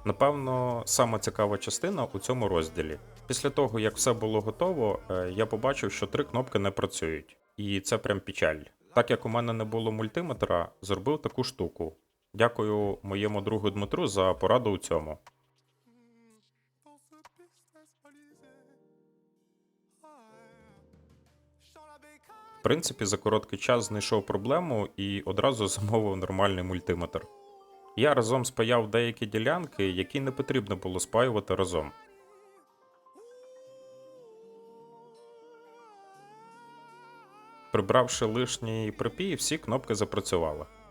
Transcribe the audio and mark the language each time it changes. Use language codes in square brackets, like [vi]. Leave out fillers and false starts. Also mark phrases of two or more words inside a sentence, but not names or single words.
[uk] Напевно, сама цікава частина у цьому розділі. Після того, як все було готово, я побачив, що 3 кнопки не працюють. І це прям печаль. Так як у мене не було мультиметра, зробив таку штуку. Дякую моєму другу Дмитру за пораду у цьому. [fr] Dans ce business balisé. Je sens la bécane. [uk] В принципі, за короткий час знайшов проблему і одразу замовив нормальний мультиметр. Я разом спаяв деякі ділянки, які не потрібно було спаювати разом. Прибравши лишній припій, всі кнопки запрацювали.